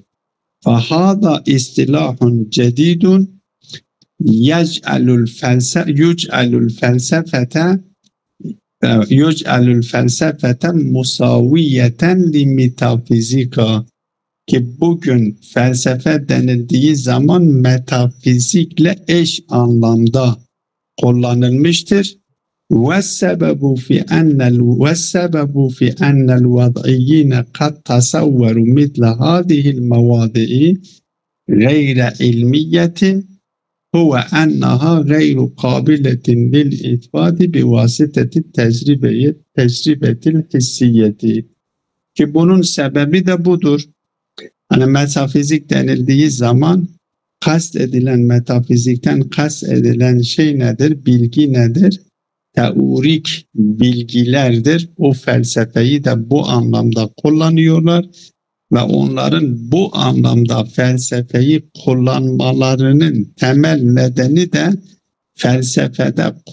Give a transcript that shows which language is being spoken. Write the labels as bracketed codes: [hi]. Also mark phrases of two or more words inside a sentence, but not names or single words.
[ar] فهذا اصطلاح جديد يجعل الفلسفة مساوية للميتافيزيقا, [tr] ki bugün felsefe denildiği zaman metafizikle eş anlamda kullanılmıştır. [ar] وَالسَّبَبُ فِي أَنَّ الْوَضْعِيِّينَ قَدْ تَصَوَّرُوا مِثْلَ هَذِهِ الْمَوَاضِعِ غَيْرَ عِلْمِيَّةٍ هُوَ أَنَّهَا غَيْرُ قَابِلَةٍ لِلْإِثْبَاتِ بِوَاسِطَةِ التَّجْرِبَةِ الْحِسِّيَّةِ. [tr] Ki bunun sebebi de budur. Hani metafizik denildiği zaman metafizikten kast edilen şey nedir? Bilgi nedir? Teorik bilgilerdir. O felsefeyi de bu anlamda kullanıyorlar ve onların bu anlamda felsefeyi kullanmalarının temel nedeni de felsefede